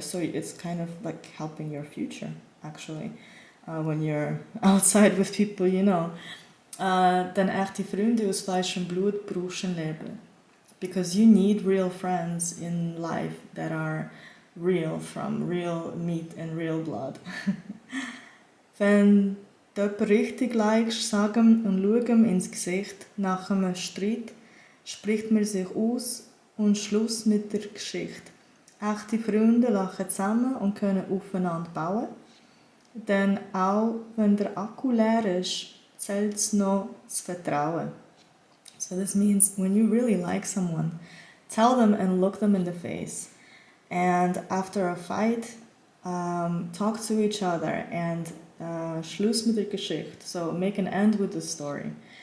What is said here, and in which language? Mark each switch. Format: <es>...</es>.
<en>So it's kind of like helping your future, actually, when you're outside with people,</en> <de>Dann echte Freunde aus Fleisch und Blut brauchst im Leben.</de> <en>Because you need real friends in life that are real, from real meat and real blood.</en> <de>Wenn du jemanden richtig likest, sag ihm und schau ihm ins Gesicht. Nach einem Streit spricht man sich aus und Schluss mit der Geschichte. Echte Freunde lachen zusammen und können aufeinander bauen. Denn auch wenn der Akku leer ist, zählt es noch das Vertrauen.</de> <en>So this means when you really like someone, tell them and look them in the face. And after a fight, talk to each other and</en> <de>Schluss mit der Geschichte.</de> <en>So make an end with the story.</en>